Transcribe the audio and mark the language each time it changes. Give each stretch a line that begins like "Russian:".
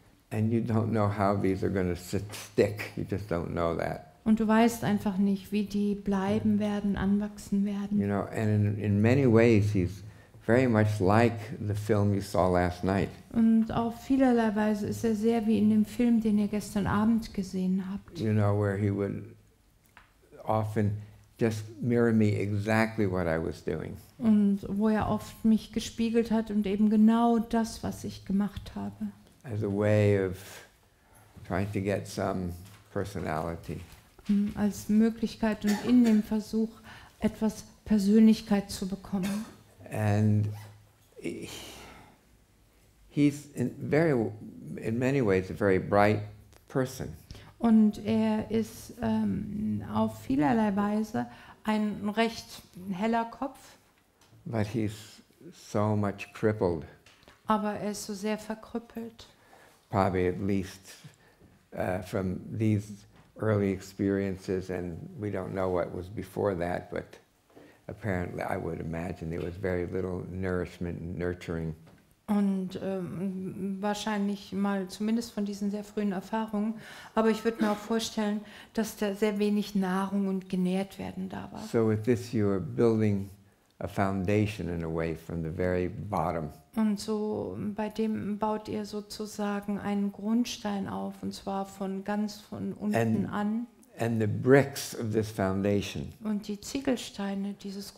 English: And you don't know how these are going to stick. You just don't know that.
German: Und du weißt einfach nicht, wie die bleiben werden, anwachsen werden.
English: You know, and in many ways, he's very much like the film you saw last night.
German: Und auf vielerlei Weise ist er sehr wie in dem Film, den ihr gestern Abend gesehen habt.
English: You know, where he would often just mirror me exactly what I was doing.
German: Und wo er oft mich gespiegelt hat und eben genau das, was ich gemacht habe.
English: As a way of trying to get some personality.
German: Als Möglichkeit und in dem Versuch, etwas Persönlichkeit zu bekommen.
English: And he's in many ways a very bright person.
German: Und er ist auf vielerlei Weise ein recht heller Kopf,
English: But he's so much crippled,
German: aber er ist so sehr verkrüppelt.
English: probably at least from these early experiences, and we don't know what was before that, but apparently I would imagine there was very little nourishment and nurturing.
German: Und wahrscheinlich mal zumindest von diesen sehr frühen Erfahrungen. Aber ich würde mir auch vorstellen, dass da sehr wenig Nahrung und genährt werden da war.
English: So with this you are building a foundation in a way from the very bottom.
German: Und so bei dem baut ihr sozusagen einen Grundstein auf, und zwar von ganz von unten an.
English: And the bricks of this foundation
German: Und die Ziegelsteine dieses